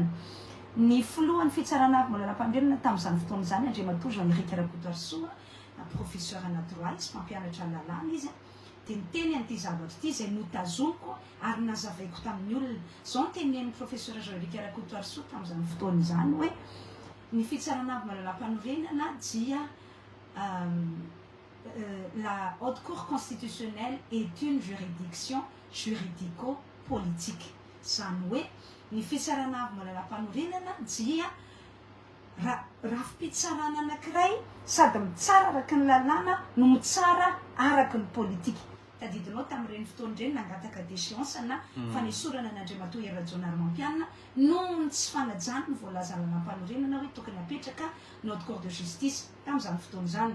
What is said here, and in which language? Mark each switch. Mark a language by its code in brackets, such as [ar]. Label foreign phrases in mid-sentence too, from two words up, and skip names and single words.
[mg] Ny filohan'ny fitsarana avy mba lalam-panorenana tamin'izany fotoana izany Andriamatoa Jean-Éric Rakotoarisoa [fr] professeur naturaliste [mg] mpampianatra lalàna izy dia niteny an'ity zavatra ity izay notazomiko ary nazavaiko tamin'ny olona zao notenen'ny professeur Jean-Éric Rakotoarisoa tamin'izany fotoana izany hoe ny fitsarana avy mba lalam-panorenana dia [fr] la haute cour constitutionnelle est une juridiction juridico-politique. [mg] Zany hoe ny fitsarana avy mba lalam-panorenana dia rafim-pitsarana anankiray sady mitsara araky ny lalàna no mitsara araky ny politika. Tadidinao tamin'ireny fotoana ireny nangataka déchéance na fanesorana n'Andriamatoa Rajaonary Mampianina noho ny tsy fanajany ny voalaza lalam-panorenana hoe tokony apetraka ny [fr] haute cour de justice [mg] tamin'izany fotoana izany.